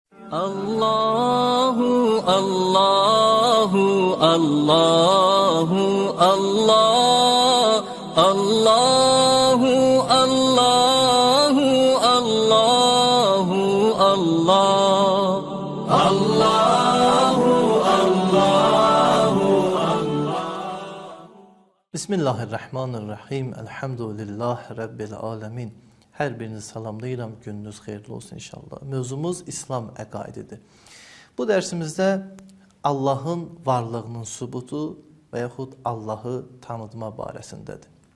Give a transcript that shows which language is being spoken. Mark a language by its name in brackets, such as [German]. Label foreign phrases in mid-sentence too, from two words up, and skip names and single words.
[Arabic] Allahu, Allahu, Allahu, Allah, Allahu, Allahu, Allahu, Allah, Allahu, Allahu, Allah. بسم الله الرحمن الرحيم. الحمد لله رب العالمين. [Azerbaijani] Hər birinizi salamlayıram. Gününüz xeyirli olsun inşallah. Mövzumuz İslam əqaididir. Bu dərsimizdə Allahın varlığının sübutu və yaxud Allahı tanıtma barəsindədir.